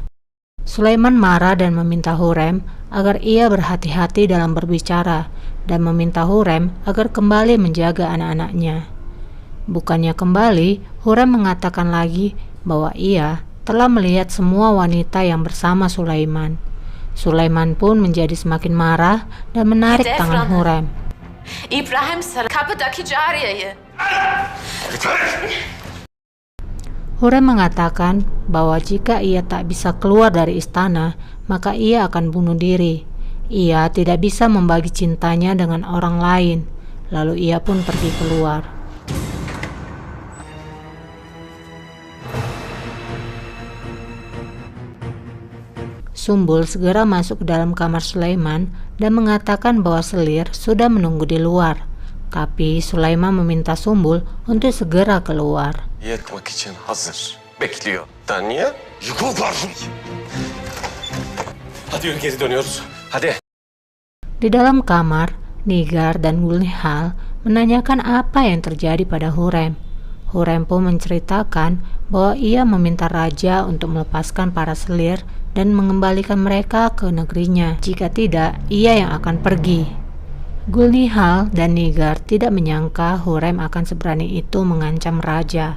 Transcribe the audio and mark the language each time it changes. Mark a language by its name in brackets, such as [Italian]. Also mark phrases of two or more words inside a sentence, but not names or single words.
[Indonesian] Sulaiman marah dan meminta Hurrem agar ia berhati-hati dalam berbicara dan meminta Hurrem agar kembali menjaga anak-anaknya. Bukannya kembali, Hurrem mengatakan lagi bahwa ia telah melihat semua wanita yang bersama Sulaiman. Sulaiman pun menjadi semakin marah dan menarik tangan Hurrem. [Turkish] İbrahim kapıdaki cariyeyi. [Indonesian] Hurrem mengatakan bahwa jika ia tak bisa keluar dari istana, maka ia akan bunuh diri. Ia tidak bisa membagi cintanya dengan orang lain. Lalu ia pun pergi keluar. Sumbul segera masuk ke dalam kamar Sulaiman dan mengatakan bahwa selir sudah menunggu di luar. Tapi Sulaiman meminta Sumbul untuk segera keluar. [Turkish] Yatmak için hazır. Bekliyor. Niye? Yıkıl garsın. Hadi yürü, geri dönüyoruz. Hadi. [Indonesian] Di dalam kamar, Nigar dan Gulnihal menanyakan apa yang terjadi pada Hurrem. Hurrem pun menceritakan bahwa ia meminta raja untuk melepaskan para selir dan mengembalikan mereka ke negerinya. Jika tidak, ia yang akan pergi. Gulnihal dan Nigar tidak menyangka Hurrem akan seberani itu mengancam raja.